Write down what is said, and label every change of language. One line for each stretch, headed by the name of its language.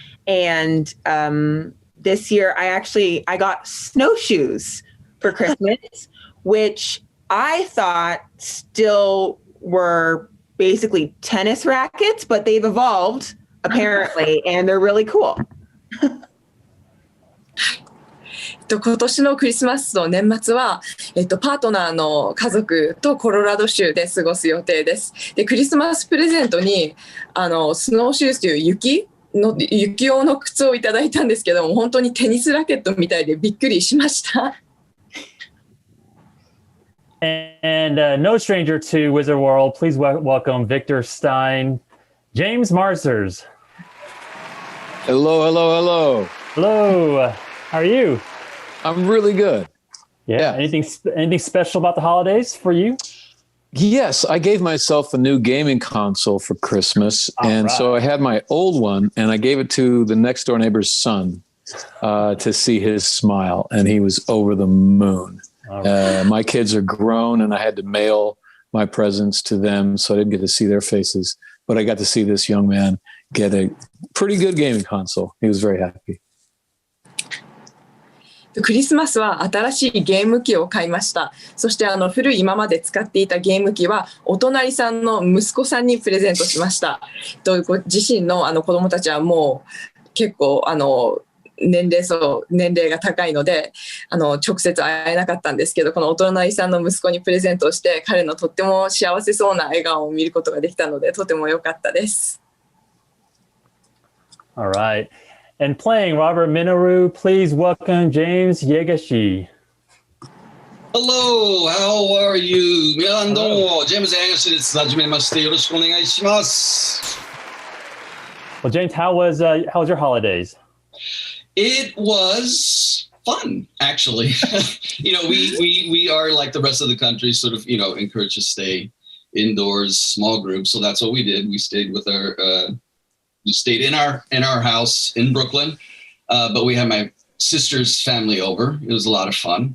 English: And this year I got snowshoes for Christmas, which I thought still were basically tennis rackets, but they've evolved apparently, and they're really cool.
Japanese: 今年のクリスマスと年末は、パートナーの家族とコロラド州で過ごす予定です。で、クリスマスプレゼントにスノーシューズという雪用の靴をいただいたんですけども、本当にテニスラケットみたいでびっくりしました。
English: And no stranger to Wizard World, please welcome Victor Stein, James Marsters. Hello, hello, hello. Hello. How are you? I'm really good. Yeah. Anything special about the holidays for you? Yes, I gave myself a new gaming console for Christmas. So I had my old one and I gave it to the next door neighbor's son to see his smile. And he was over the moon. My kids are grown and I had to mail my presents to them. So I didn't get to see their faces. But I got to see this young man get a pretty good gaming console. He was very happy.
Japanese: クリスマスは新しいゲーム機を買いました。そして古い今まで使っていたゲーム機はお隣さんの息子さんにプレゼントしました。自身の子供たちはもう結構年齢が高いので直接会えなかったんですけど、このお隣さんの息子にプレゼントをして彼のとっても幸せそうな笑顔を見ることができたのでとても良かったです。
English: All right. And playing Robert Minoru, please welcome James Yaegashi. Hello, how are you?
Japanese: 皆さんどうも、ジェームズ・ヤエガシです。はじめまして、よろしくお願いします。
English: Well, James, how was your holidays? It was fun, actually. We are like the rest of the country, sort of, encouraged to stay indoors, small groups. So that's what we did. We stayed with we stayed in our house in Brooklyn, but we had my sister's family over. It was a lot of fun.